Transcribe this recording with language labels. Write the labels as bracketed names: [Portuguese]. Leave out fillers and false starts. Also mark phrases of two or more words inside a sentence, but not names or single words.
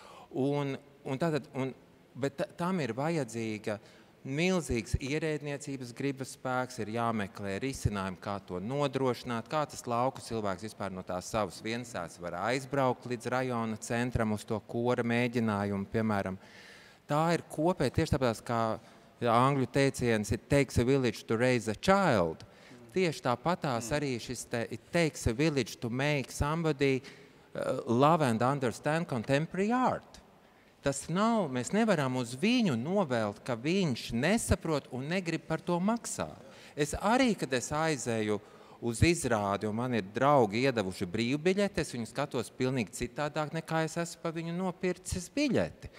[Latvian] Bet tam ir vajadzīga milzīgs ierēdniecības gribas spēks, ir jāmeklē risinājumi, kā to nodrošināt, kā tas lauku cilvēks vispār no tās savas viensēs var aizbraukt līdz rajona centram uz to kora mēģinājumu, piemēram. Tā ir kopēja tieši tāpēc, kā angļu teiciens [English] it takes a village to raise a child. [Latvian] Tieši tāpatās arī šis [English] it takes a village to make somebody love and understand contemporary art. [Latvian] Tas nav, mēs nevaram uz viņu novēlt, ka viņš nesaprot un negrib par to maksāt. Es arī, kad es aizēju uz izrādi, un man ir draugi iedavuši brīvbiļeti, es viņu skatos pilnīgi citādāk, nekā es esmu pa viņu nopircis biļeti.